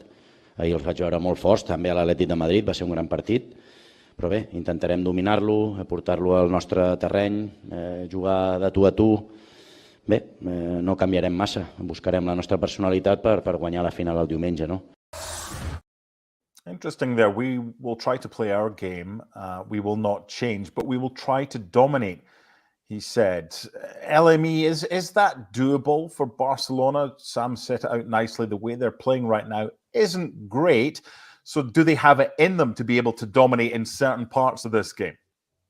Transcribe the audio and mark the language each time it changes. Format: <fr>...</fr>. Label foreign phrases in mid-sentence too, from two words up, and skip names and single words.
<ca>Ahir els vaig veure molt forts, també a l'Atlètic de Madrid, va ser un gran partit. Però bé, intentarem dominar-lo, portar-lo al nostre terreny, jugar de tu a tu. Bé, no canviarem massa, buscarem la nostra personalitat per guanyar la final el diumenge, no?</ca> <en>Interesting there. We will try to play our game. We will not change, but we will try to dominate, he said. LME, is that doable for Barcelona? Sam set it out nicely. The way they're playing right now isn't great. So do they have it in them to be able to dominate in certain parts of this game?</en>